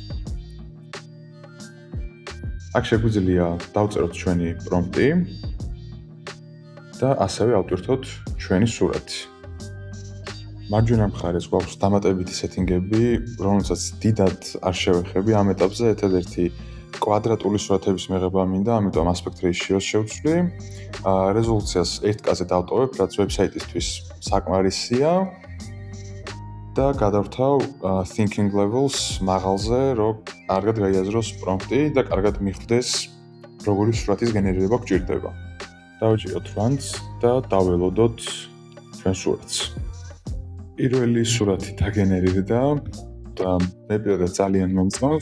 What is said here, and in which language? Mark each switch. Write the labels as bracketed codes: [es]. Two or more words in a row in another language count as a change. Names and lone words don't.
[ka] აქ შეგვიძლია დავწეროთ ჩვენი პრომპტი და ასევე ავტვირთოთ ჩვენი სურათი. მარჯვენა მხარეს გვაქვს დამატებითი სეტინგები, რომელსაც დიდად არ შევეხები ამ ეტაპზე, ერთადერთი კვადრატული სურათების მიღება მინდა, ამიტომ [en] aspect ratio- [ka] ს შევცვლი. რეზოლუციას 1K-ზე დავტოვებ, რაც ვებსაიტისთვის საკმარისია და გადავრთავ [en] thinking levels [ka] მაღალზე, რომ კარგად გაიაზროს პრომპტი და კარგად მიხვდეს, როგორი სურათის გენერირება გვჭირდება. დავიჭიროთ runs და დაველოდოთ ჩვენ სურათს. პირველი სურათი დაგენერირდა და მე პირადად ძალიან მომწონს.